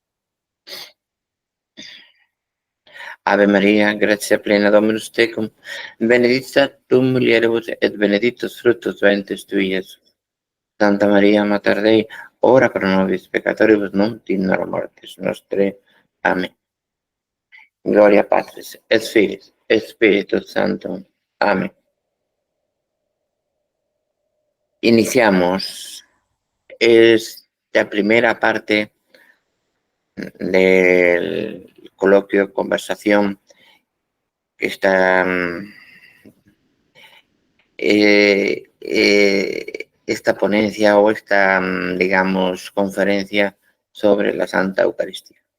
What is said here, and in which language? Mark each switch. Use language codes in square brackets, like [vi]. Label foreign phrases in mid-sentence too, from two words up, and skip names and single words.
[la] Ave Maria, gratia plena Dominus tecum, benedicta tu mulieribus et benedictus fructus ventris tui, Iesus. Santa Maria, Mater Dei, ora pro nobis peccatoribus nunc in hora mortis nostrae. Amén. Gloria Patris, et Filii, et Spiritus Sancto. Amén. [es] Iniciamos esta primera parte del coloquio, conversación, que está esta ponencia o esta, digamos, conferencia sobre la Santa Eucaristía.